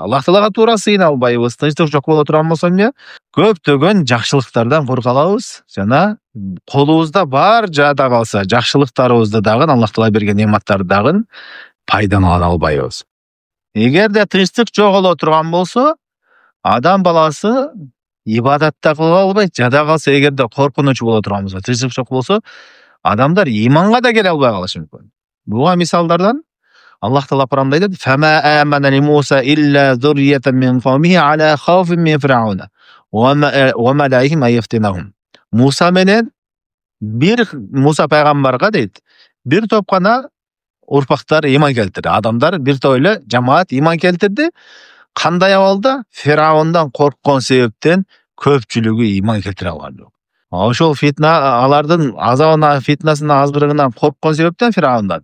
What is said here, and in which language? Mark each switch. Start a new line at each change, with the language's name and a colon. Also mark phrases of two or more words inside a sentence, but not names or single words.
Kyrgyz: Аллах Таалага туура сыйына албайбыз. Тынчтык жок боло турган болсо эмне? Көптөгөн жакшылыктардан кур калабыз жана колубузда бар жада калса жакшылыктарыбызды дагы, Аллах Таала берген нематтарды дагы пайдалана албайбыз. Эгерде тынчтык жоголо турган болсо, адам баласы ибадатта кыла албайт. Жада калса, эгерде коркунуч боло турган болсо, тынчтык жок болсо, адамдар иманга да келе албай калышы мүмкүн. Буга мисалдардан Аллах Таала Кур'анда айтат:
Arabic: "فما آمن لموسى إلا ذرية من قومه على خوف من فرعون وملئهم أن يفتنهم."
Kyrgyz: Муса менен Муса пайгамбарга дейт, бир топ гана урпактар иман келтирди. Адамдар бир топ эле жамаат иман келтирди. Кандай абалда? Фираундан корккон себептен көпчүлүгү иман келтире алган жок. Ошол фитна, алардын азабына, фитнасына, азгырыгынан корккон себептен Фираундан.